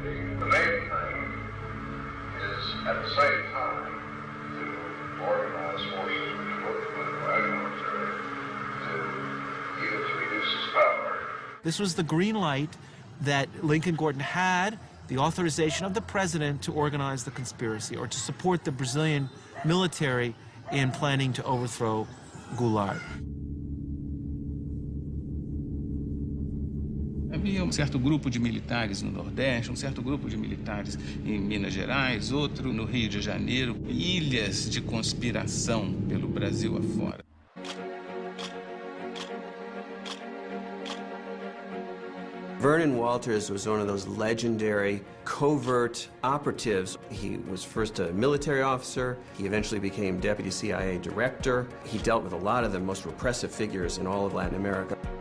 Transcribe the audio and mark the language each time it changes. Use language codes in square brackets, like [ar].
[en] The main thing is, at the same time, to organize forces which work with the right military to either to reduce its power. This was the green light that Lincoln Gordon had, the authorization of the president to organize the conspiracy or to support the Brazilian military in planning to overthrow Goulart. [pt] Havia certo grupo de militares no Nordeste, certo grupo de militares em Minas Gerais, outro no Rio de Janeiro, ilhas de conspiração pelo Brasil afora. [en] Vernon Walters was one of those legendary covert operatives. He was first a military officer. He eventually became deputy CIA director. He dealt with a lot of the most repressive figures in all of Latin America.